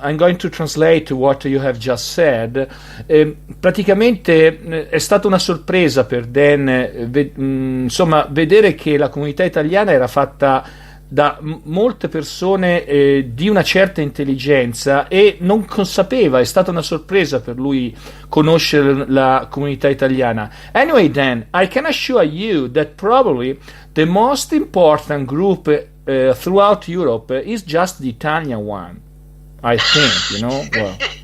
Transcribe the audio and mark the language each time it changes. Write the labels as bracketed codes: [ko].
[en] I'm going to translate what you have just said. [it] Praticamente è stata una sorpresa per Dan, vedere che la comunità italiana era fatta da molte persone di una certa intelligenza e non sapeva, è stata una sorpresa per lui conoscere la comunità italiana. [en] Anyway, Dan, I can assure you that probably the most important group throughout Europe is just the Italian one, I think, well.